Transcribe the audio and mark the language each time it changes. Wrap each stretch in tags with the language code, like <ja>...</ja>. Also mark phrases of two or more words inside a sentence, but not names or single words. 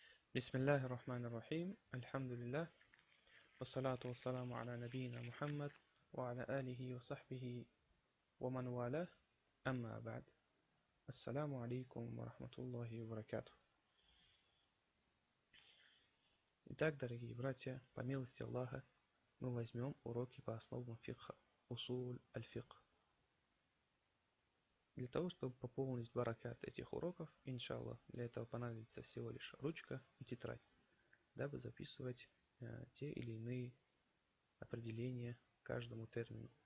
<ar>بسم الله الرحمن الرحيم. الحمد لله. والصلاة والسلام على نبينا محمد وعلى آله وصحبه ومن والاه. أما بعد. السلام عليكم ورحمة الله وبركاته.</ar> <ru>Итак, дорогие братья, по милости Аллаха, мы возьмем уроки по основам фикха,</ru> <ar>أصول الفقه.</ar> <ru>Для того, чтобы пополнить баракат этих уроков, иншаллах, для этого понадобится всего лишь ручка и тетрадь, дабы записывать те или иные определения каждому термину.</ru>